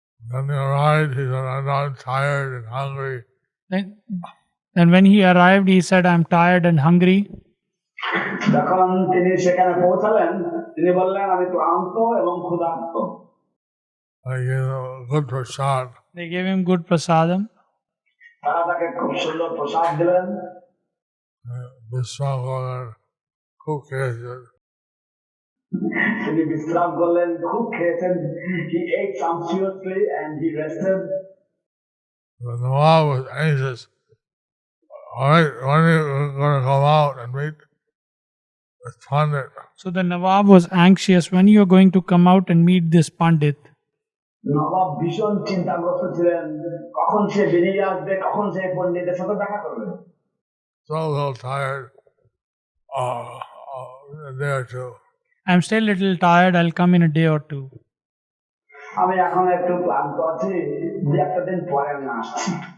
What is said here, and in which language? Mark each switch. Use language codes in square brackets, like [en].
[en] Then he arrived, he said, I'm tired and hungry. Then when he arrived, he said, I'm tired and hungry. [bn] যখন তিনি সেখানে পৌঁছালেন তিনি বললেন আমি ক্লান্ত এবং ক্ষুধার্ত। [en] I gave him a good prasad. They gave him good prasadam. [bn] তারা তাকে খুব সুন্দর প্রসাদ দিলেন। [en] Vishwanath cook it. [bn] তিনি বিশ্রাম করলেন, খুব খেয়েছেন। [en] He ate sumptuously and he rested. The Nawab was anxious. All right, when are you going to come out and meet this Pandit? So the Nawab was anxious when you are going to come out and meet this Pandit. [bn] নবাব ভীষণ চিন্তাগ্রস্ত ছিলেন, কখন সে বেরিয়ে আসবে, কখন সে পণ্ডিতের সাথে দেখা করবে। [en] So a little tired. A day or two. I'm still a little tired. I'll come in a day or two. [bn] আমি এখন একটু ক্লান্ত আছি, দু একটা দিন পরে আমি আসছি।